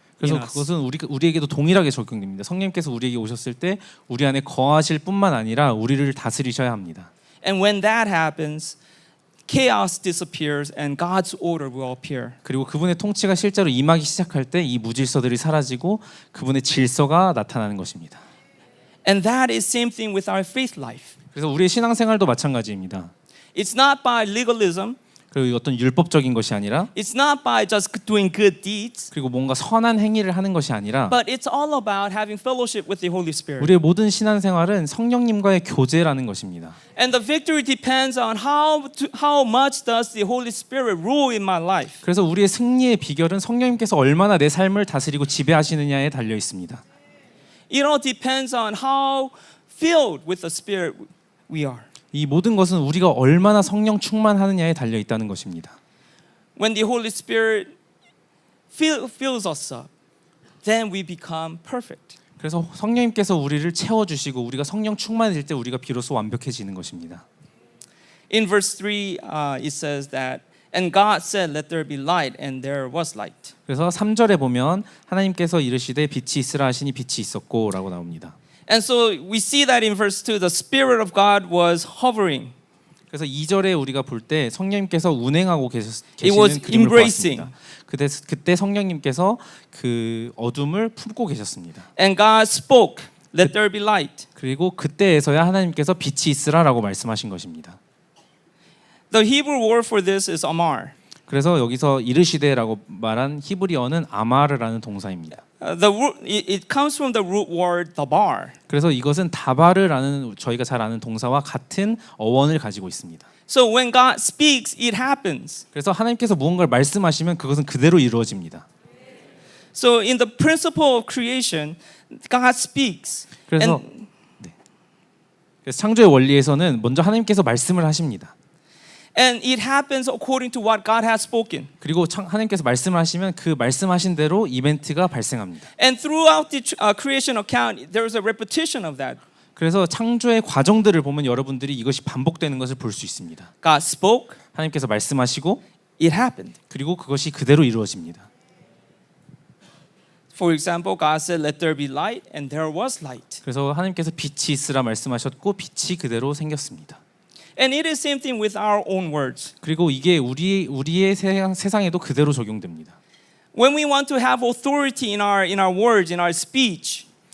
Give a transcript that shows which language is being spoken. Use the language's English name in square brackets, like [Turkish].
[Korean] 그래서 [English] in us. [Korean] 그것은 우리에게도 동일하게 적용됩니다. 성령님께서 우리에게 오셨을 때 우리 안에 거하실 뿐만 아니라 우리를 다스리셔야 합니다. [English] And when that happens, chaos disappears and God's order will appear. [Korean] 그리고 그분의 통치가 실제로 임하기 시작할 때 이 무질서들이 사라지고 그분의 질서가 나타나는 것입니다. [English] And that is same thing with our faith life. [Korean] 그래서 우리의 신앙생활도 마찬가지입니다. [English] It's not by legalism. [Korean] 그리고 어떤 율법적인 것이 아니라 [English] It's not by just doing good deeds. [Korean] 그리고 뭔가 선한 행위를 하는 것이 아니라 [English] But it's all about having fellowship with the Holy Spirit. [Korean] 우리의 모든 신앙생활은 성령님과의 교제라는 것입니다. [English] And the victory depends on how much does the Holy Spirit rule in my life. [Korean] 그래서 우리의 승리의 비결은 성령님께서 얼마나 내 삶을 다스리고 지배하시느냐에 달려 있습니다. [English] It all depends on how filled with the Spirit we are. [Korean] 이 모든 것은 우리가 얼마나 성령 충만하느냐에 달려 있다는 것입니다. [English] When the Holy Spirit fills us up, then we become perfect. [Korean] 그래서 성령님께서 우리를 채워주시고 우리가 성령 충만해질 때 우리가 비로소 완벽해지는 것입니다. [English] In verse 3, it says that, and God said, let there be light, and there was light. [Korean] 그래서 3절에 보면 하나님께서 이르시되 빛이 있으라 하시니 빛이 있었고 라고 나옵니다. [English] And so we see that in verse 2, the Spirit of God was hovering. [Korean] 그래서 2절에 우리가 볼 때 성령님께서 운행하고 [English] was [Korean] 계시는 그림을 [English] embracing. [Korean] 보았습니다. 그때 성령님께서 그 어둠을 품고 계셨습니다. [English] And God spoke, let there be light. [Korean] 그리고 그때에서야 하나님께서 빛이 있으라라고 말씀하신 것입니다. [English] The Hebrew word for this is amar. [Korean] 그래서 여기서 이르시되라고 말한 히브리어는 아마르라는 동사입니다. [English] It comes from the root word dabar. [Korean] 그래서 이것은 다바르라는 저희가 잘 아는 동사와 같은 어원을 가지고 있습니다. [English] So when God speaks, it happens. [Korean] 그래서 하나님께서 무언가를 말씀하시면 그것은 그대로 이루어집니다. [English] So in the principle of creation, God speaks. [Korean] 그래서 창조의 원리에서는 먼저 하나님께서 말씀을 하십니다. [English] And it happens according to what God has spoken. [Korean] 그리고 하나님께서 말씀을 하시면 그 말씀하신 대로 이벤트가 발생합니다. [English] And throughout the creation account, there is a repetition of that. [Korean] 그래서 창조의 과정들을 보면 여러분들이 이것이 반복되는 것을 볼 수 있습니다. [English] God spoke, [Korean] 하나님께서 말씀하시고 [English] it happened. [Korean] 그리고 그것이 그대로 이루어집니다. [English] For example, God said, "Let there be light," and there was light. [Korean] 그래서 하나님께서 빛이 있으라 말씀하셨고 빛이 그대로 생겼습니다. [English] And it is same thing with our own words. [Korean] 그리고 이게 우리의 세상에도 그대로 적용됩니다. [English] When we want to have authority in our words, in our speech,